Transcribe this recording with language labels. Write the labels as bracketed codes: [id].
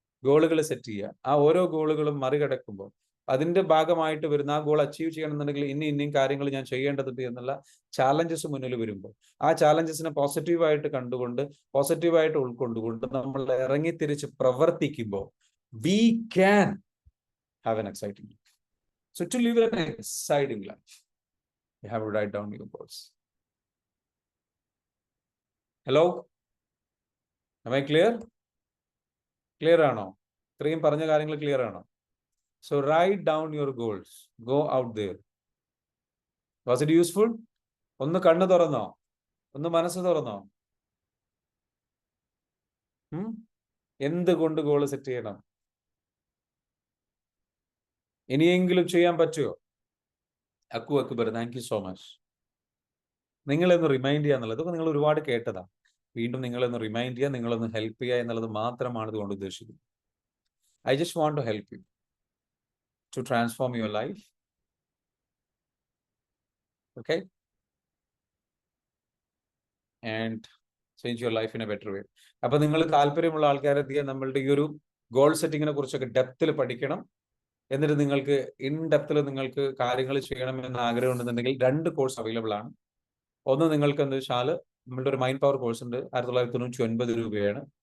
[ml] ഗോളുകൾ സെറ്റ് ചെയ്യുക, ആ ഓരോ ഗോളുകളും മറികടക്കുമ്പോൾ അതിന്റെ ഭാഗമായിട്ട് വരുന്ന ആ ഗോൾ അച്ചീവ് ചെയ്യണമെന്നുണ്ടെങ്കിൽ ഇനിയും കാര്യങ്ങൾ ഞാൻ ചെയ്യേണ്ടതുണ്ട് എന്നുള്ള ചാലഞ്ചസ് മുന്നിൽ വരുമ്പോൾ ആ ചാലഞ്ചസിനെ പോസിറ്റീവായിട്ട് കണ്ടുകൊണ്ട് പോസിറ്റീവായിട്ട് ഉൾക്കൊണ്ടുകൊണ്ട് നമ്മൾ ഇറങ്ങിത്തിരിച്ച് പ്രവർത്തിക്കുമ്പോൾ [en] we can have an exciting life. So to live an exciting life, you have to write down your goals. Hello? Am I clear? [ml] Clear ആണോ? ഇത്രയും പറഞ്ഞ കാര്യങ്ങൾ ക്ലിയർ ആണോ? [en] So write down your goals. Go out there. Was it useful? [ml] ഒന്ന് കണ്ണ് തുറന്നോ? ഒന്ന് മനസ്സ് തുറന്നോ? എന്തുകൊണ്ട് ഗോൾ സെറ്റ് ചെയ്യണം? ഇനിയെങ്കിലും ചെയ്യാൻ പറ്റുമോ? Akbar, thank you so much. നിങ്ങളൊന്ന് റിമൈൻഡ് ചെയ്യുക എന്നുള്ളത് ഇതൊക്കെ നിങ്ങൾ ഒരുപാട് കേട്ടതാ. വീണ്ടും നിങ്ങളൊന്ന് റിമൈൻഡ് ചെയ്യുക, നിങ്ങളൊന്ന് ഹെൽപ്പ് ചെയ്യുക എന്നുള്ളത് മാത്രമാണ് ഇതുകൊണ്ട് ഉദ്ദേശിക്കുന്നത്. [en] I just want to help you to transform your life. Okay? And change your life in a better way. [ml] അപ്പൊ നിങ്ങൾ താല്പര്യമുള്ള ആൾക്കാരെ നമ്മളുടെ ഈ ഒരു ഗോൾ സെറ്റിങ്ങിനെ കുറിച്ചൊക്കെ ഡെപ്തിൽ പഠിക്കണം. എന്നിട്ട് നിങ്ങൾക്ക് ഇൻ ഡെപ്തിൽ നിങ്ങൾക്ക് കാര്യങ്ങൾ ചെയ്യണം എന്ന് ആഗ്രഹം ഉണ്ടെന്നുണ്ടെങ്കിൽ 2 കോഴ്സ് അവൈലബിൾ ആണ്. ഒന്ന് നിങ്ങൾക്ക് എന്താ വെച്ചാൽ നമ്മളുടെ ഒരു മൈൻഡ് പവർ കോഴ്സ് ഉണ്ട്, 1999 രൂപയാണ്.